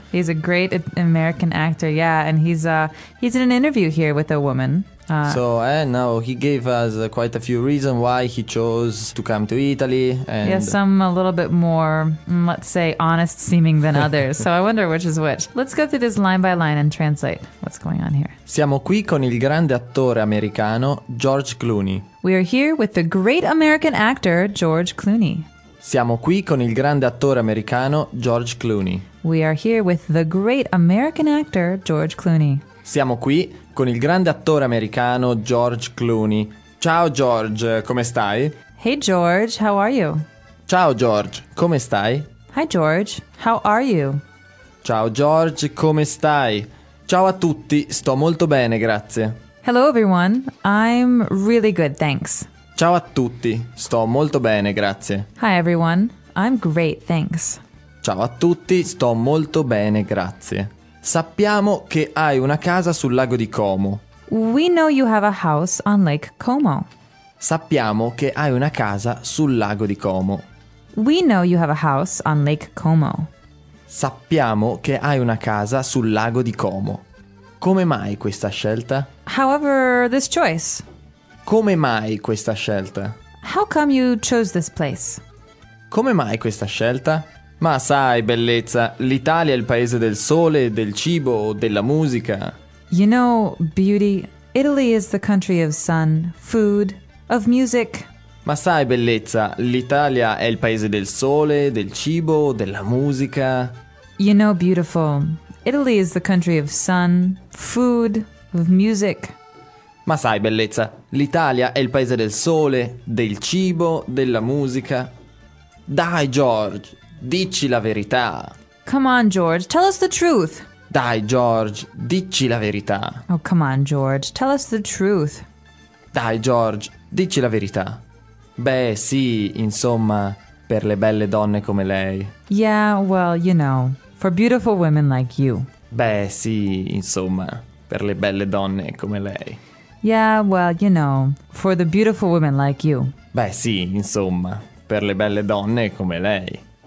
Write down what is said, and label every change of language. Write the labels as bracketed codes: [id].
[en] He's a great American actor, yeah, and he's in an interview here with a woman. Now he gave us quite a few reasons why he chose to come to Italy. And yeah, some a little bit more, let's say, honest seeming than others. So I wonder which is which. Let's go through this line by line and translate what's going on here. [it] Siamo qui con il grande attore americano George Clooney. [en] We are here with the great American actor George Clooney. [it] Siamo qui con il grande attore americano George Clooney. [en] We are here with the great American actor George Clooney. [it] Siamo qui con il grande attore americano George Clooney. Ciao George, come stai? [en] Hey George, how are you? [it] Ciao George, come stai? [en] Hi George, how are you? [it] Ciao George, come stai? Ciao a tutti, sto molto bene, grazie. [en] Hello everyone, I'm really good, thanks. [it] Ciao a tutti, sto molto bene, grazie. [en] Hi everyone, I'm great, thanks. [it] Ciao a tutti, sto molto bene, grazie. Sappiamo che hai una casa sul lago di Como. [en] We know you have a house on Lake Como. [it] Sappiamo che hai una casa sul lago di Como. [en] We know you have a house on Lake Como. [it] Sappiamo che hai una casa sul lago di Como. Come mai questa scelta? [en] However, this choice. [it] Come mai questa scelta? [en] How come you chose this place? [it] Come mai questa scelta? Ma sai, bellezza, l'Italia è il paese del sole, del cibo, della musica. [en] You know, beauty, Italy is the country of sun, food, of music, [it] Ma sai, bellezza, l'Italia è il paese del sole, del cibo, della musica. [en] You know, beautiful, Italy is the country of sun, food, of music. [it] Ma sai, bellezza, l'Italia è il paese del sole, del cibo, della musica. Dai, George, dicci la verità. [en] Come on, George, tell us the truth. [it] Dai, George, dicci la verità. [en] Oh, come on, George, tell us the truth. [it] Dai, George, dicci la verità. Beh, sì, insomma, per le belle donne come lei. [en] Yeah, well, you know, for beautiful women like you. [it] Beh, sì, insomma, per le belle donne come lei. [en] Yeah, well, you know, for the beautiful women like you. [it] Beh, sì, insomma, per le belle donne come lei.